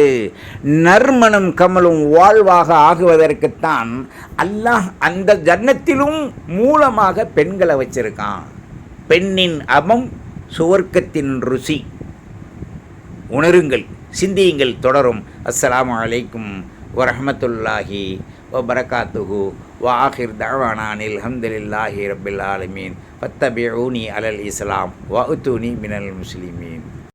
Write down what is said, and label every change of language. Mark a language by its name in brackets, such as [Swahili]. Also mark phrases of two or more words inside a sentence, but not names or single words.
[Tamil] நறுமணம் கமலும் வாழ்வாக ஆகுவதற்குத்தான் அல்லாஹ் அந்த ஜன்னத்திலும் மூலமாக பெண்களை வச்சிருக்கான். பெண்ணின் அபம் சுவர்க்கத்தின் ருசி. உணருங்கள், சிந்தியுங்கள். தொடரும். [Arabic] السلام عليكم ورحمة الله وبركاته وآخر دعوانا أن الحمد لله رب العالمين فاتبعوني على الإسلام وأتوني من المسلمين.